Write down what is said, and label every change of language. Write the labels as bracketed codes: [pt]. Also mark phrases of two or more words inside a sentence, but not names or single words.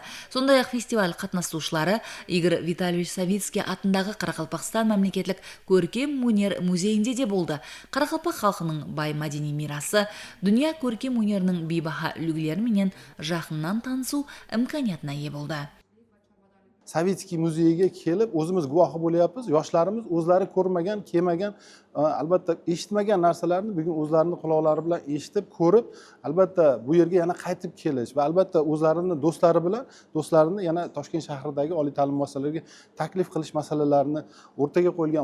[kaa] Сондай-ақ фестиваль қатынасушылары Игорь Витальевич Савицкий атындағы Қарақалпақстан мемлекеттік көркем өнер музейінде де болды. Қарақалпақ халқының бай мәдени мирасы, дүния көркем өнерінің бейбаха үлгілерімен жақыннан танысу имканиятына ие болды. [uz] Savitskiy muzeyiga kelib, o'zimiz guvohi bo'lyapmiz. Yoshlarimiz o'zlari ko'rmagan, kelmagan, albatta eshitmagan narsalarni bugun o'zlarining quloqlari bilan eshitib, ko'rib, albatta bu yerga yana qaytib kelish va albatta o'zlarining do'stlarini yana Toshkent shahridagi oliy ta'lim muassasalariga taklif qilish masalalarini o'rtaga qo'yilgan.